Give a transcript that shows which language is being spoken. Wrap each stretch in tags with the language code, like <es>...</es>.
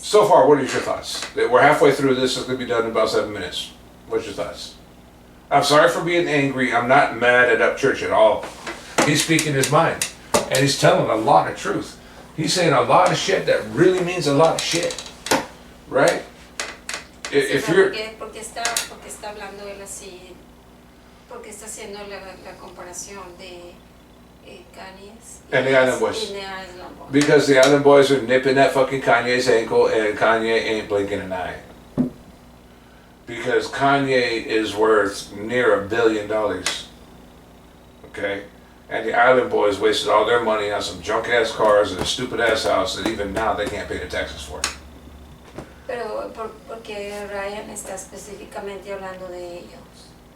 <en>So far, what are your thoughts? We're halfway through this. It's going to be done in about 7 minutes. What's your thoughts? I'm sorry for being angry. I'm not mad at Upchurch at all. He's speaking his mind. And he's telling a lot of truth. He's saying a lot of shit that really means a lot of shit. Right? If</en> <es>Sí,</es> <en>you're...</en> <es>porque está hablando él así, porque está haciendo la comparación de Kanye's</es> <en>And the Island Boys. and the Island Boys. Because the Island Boys are nipping that fucking Kanye's ankle and Kanye ain't blinking an eye. Because Kanye is worth near $1 billion. Okay? And the Island Boys wasted all their money on some junk ass cars and a stupid ass house that even now they can't pay the taxes for.</en> <es>Pero, porque Ryan está específicamente hablando de ellos?</es>